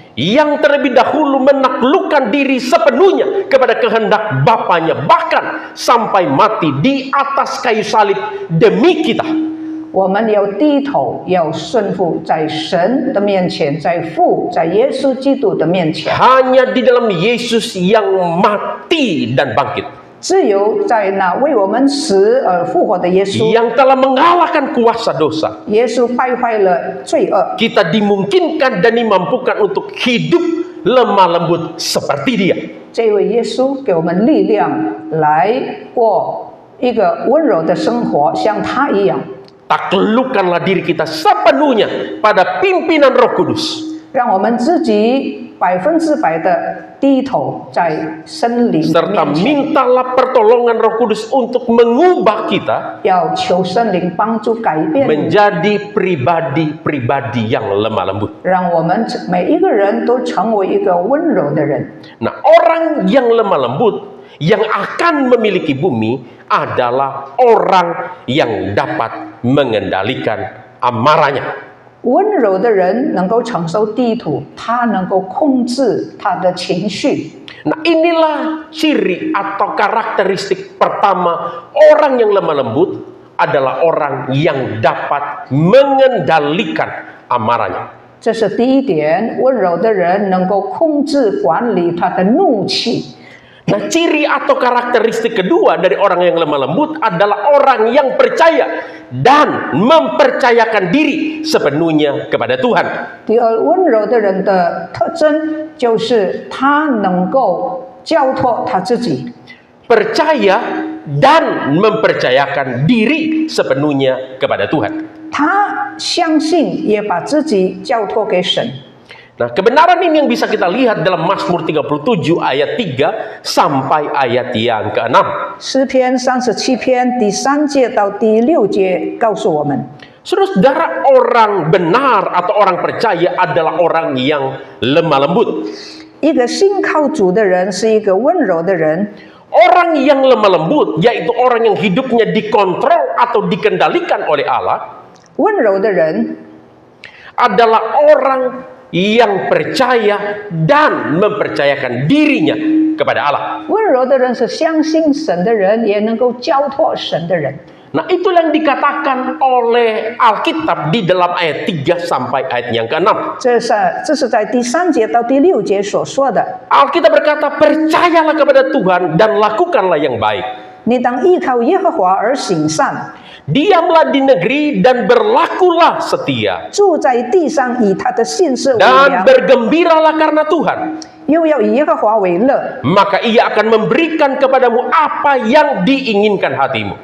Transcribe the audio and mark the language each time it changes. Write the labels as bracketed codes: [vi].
[id] Yang terlebih dahulu menaklukkan diri sepenuhnya kepada kehendak Bapaknya, bahkan sampai mati di atas kayu salib demi kita. [zh] 我们要低头，要顺服在神的面前，在父，在耶稣基督的面前， [id] Hanya di dalam Yesus yang mati dan bangkit, [zh] 只有在那为我们死而复活的耶稣， [id] yang telah mengalahkan kuasa dosa, [zh] 耶稣败坏了罪恶， [id] kita dimungkinkan dan dimampukan untuk hidup lemah lembut seperti Dia. [zh] 这位耶稣给我们力量来过一个温柔的生活，像他一样。 [id] Taklukkanlah diri kita sepenuhnya pada pimpinan Roh Kudus, [zh] 让我们自己100%的低头在神灵的 [id] serta [zh] 面前， [id] mintalah pertolongan Roh Kudus untuk mengubah kita [zh] 要求圣灵帮助改变， [id] menjadi pribadi-pribadi yang lemah lembut. [zh] 让我们每一个人都成为一个温柔的人。 [id] Nah, orang yang lemah lembut yang akan memiliki bumi adalah orang yang dapat mengendalikan amarahnya. [zh] 温柔的人能够承受地土，他能够控制他的情绪。 [id] Nah, inilah ciri atau karakteristik pertama orang yang lemah lembut adalah orang yang dapat mengendalikan amarahnya. [zh] 这是第一点，温柔的人能够控制管理他的怒气。 [id] Nah, ciri atau karakteristik kedua dari orang yang lemah lembut adalah orang yang percaya dan mempercayakan diri sepenuhnya kepada Tuhan. [zh] 第二，温柔的人的特征就是他能够交托他自己， [id] Percaya dan mempercayakan diri sepenuhnya kepada Tuhan. [zh] 他相信也把自己交托给神。 [id] Nah, kebenaran ini yang bisa kita lihat dalam Mazmur 37 ayat 3 sampai ayat yang ke-6. [zh] 诗篇37篇第3节到第6节告诉我们， [id] Saudara, orang benar atau orang percaya adalah orang yang lemah lembut. [zh] 一个信靠主的人是一个温柔的人， [id] Orang yang lemah lembut yaitu orang yang hidupnya dikontrol atau dikendalikan oleh Allah [zh] 温柔的人 [id] adalah orang yang percaya dan mempercayakan dirinya kepada Allah. [zh] 温柔的人是相信神的人，也能够交托神的人。 [id] Nah, itulah yang dikatakan oleh Alkitab di dalam ayat 3 sampai ayat yang ke-6. [zh] 这是在第3节到第6节所说的。 [id] Alkitab berkata, percayalah kepada Tuhan dan lakukanlah yang baik. [zh] 你当依靠耶和华而行善， [id] Diamlah di negeri dan berlakulah setia. [zh] 住在地上以他的信实为 [id] Dan bergembiralah karena Tuhan. [zh] 又要以耶和华为乐， [id] Maka ia akan memberikan kepadamu apa yang diinginkan hatimu.